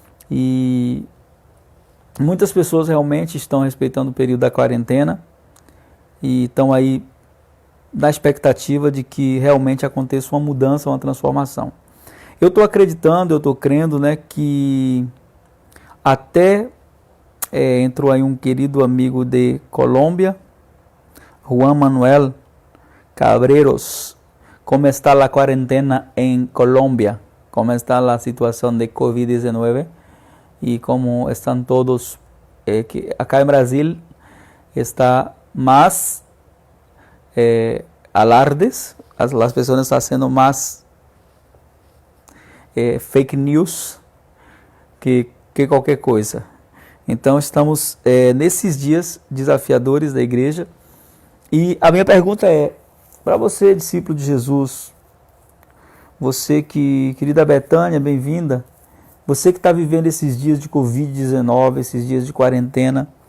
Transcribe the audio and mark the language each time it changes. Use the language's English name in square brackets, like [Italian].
[Portuguese] E muitas pessoas realmente estão respeitando o período da quarentena e estão aí na expectativa de que realmente aconteça uma mudança, uma transformação. Eu estou acreditando, eu estou crendo, né, que até entrou aí um querido amigo de Colômbia, Juan Manuel Cabreros. [Spanish] ¿Cómo está la cuarentena en Colombia? ¿Cómo está la situación de COVID-19? Y cómo están todos, que acá en Brasil está más alardes, las personas están haciendo más fake news que [Portuguese] qualquer coisa. Então estamos nesses dias desafiadores da igreja. E a minha pergunta é, para você, discípulo de Jesus, você que, querida Betânia, bem-vinda, você que está vivendo esses dias de Covid-19, esses dias de quarentena,